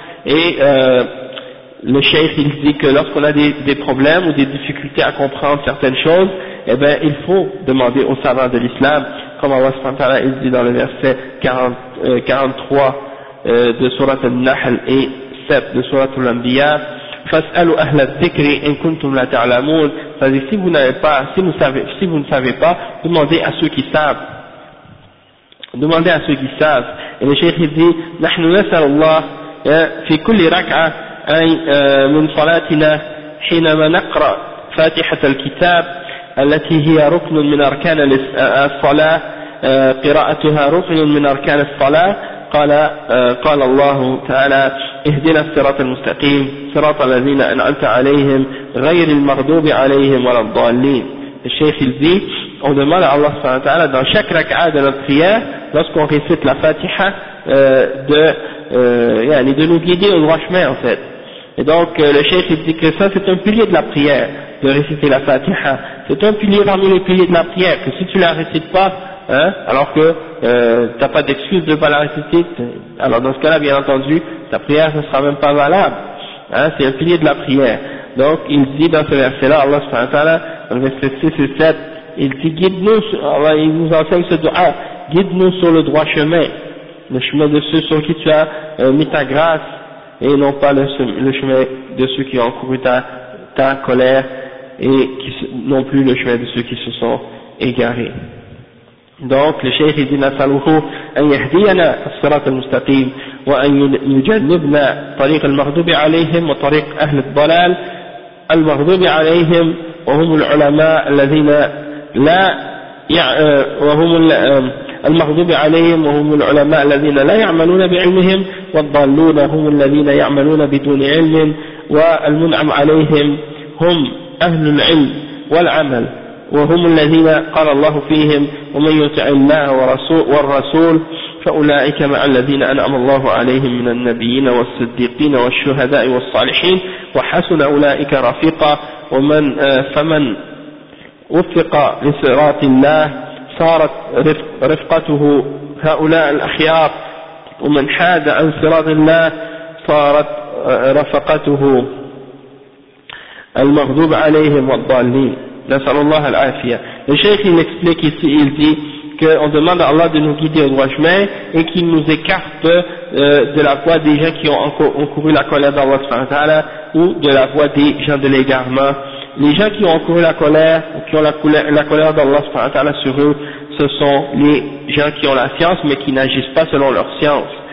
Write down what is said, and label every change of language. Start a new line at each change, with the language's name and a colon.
French: Et le cheikh il dit que lorsqu'on a des problèmes ou des difficultés à comprendre certaines choses, eh ben il faut demander aux savants de l'islam, comme Allah subhanahu wa ta'ala il dit dans le verset 43 de sourate An-Nahl et 7 de sourate Al-Anbiya,
Arabic: فاسألوا أهل الذكر إن كنتم لا تعلمون. فإذا
French: si vous n'avez pas, si vous savez, si vous ne savez pas, demandez à ceux qui savent. Demandez à ceux qui savent. Et le cheikh dit,
Arabic: نحن نسأل الله في كل ركعة من صلاتنا حينما نقرأ فاتحة الكتاب التي هي ركن من أركان الصلاة قراءتها ركن من أركان الصلاة. قال الله تعالى اهدنا الصراط المستقيم صراط الذين أنعمت عليهم غير المغضوب عليهم ولا الضالين. الشيخ الزي
French: on demande à Allah subhanahu wa ta'ala dans chaque rak'a de notre prière, lorsqu'on récite la fatiha, de nous guider au droit chemin en fait. Et donc le cheikh il dit que ça c'est un pilier de la prière, de réciter la fatiha. C'est un pilier parmi les piliers de la prière, que si tu la récites pas, hein, alors que t'as pas d'excuse de pas la réciter, alors dans ce cas-là, bien entendu, ta prière ne sera même pas valable. Hein, c'est un pilier de la prière. Donc il dit dans ce verset-là, Allah subhanahu wa ta'ala, dans le verset 6 et 7, il dit, guide-nous, Allah, il nous enseigne ce doigt, guide-nous sur le droit chemin, le chemin de ceux sur qui tu as mis ta grâce, et non pas le chemin de ceux qui ont couru ta colère, et qui, non plus le chemin de ceux qui se sont égarés. Donc le cheikh dit,
Arabic: نسأله أن يهدينا الصراط المستقيم وأن يجنبنا طريق المغضوب عليهم وطريق أهل الضلال المغضوب عليهم وهم العلماء الذين لا وهم المغضوب عليهم وهم العلماء الذين لا يعملون بعلمهم والضالون هم الذين يعملون بدون علم والمنعم عليهم هم أهل العلم والعمل وهم الذين قال الله فيهم ومن يطع الله والرسول فأولئك مع الذين أنعم الله عليهم من النبيين والصديقين والشهداء والصالحين وحسن أولئك رفيقا ومن فمن وفق لصراط الله صارت رفقته هؤلاء الأخيار ومن حاد عن صراط الله صارت رفقته المغضوب عليهم والضالين.
French: Le cheikh il explique ici, il dit qu'on demande à Allah de nous guider au droit chemin et qu'il nous écarte de la voie des gens qui ont encouru la colère d'Allah subhanahu wa ta'ala ou de la voie des gens de l'égarement. Les gens qui ont encouru la colère ou qui ont la colère d'Allah subhanahu wa ta'ala sur eux, ce sont les gens qui ont la science mais qui n'agissent pas selon leur science.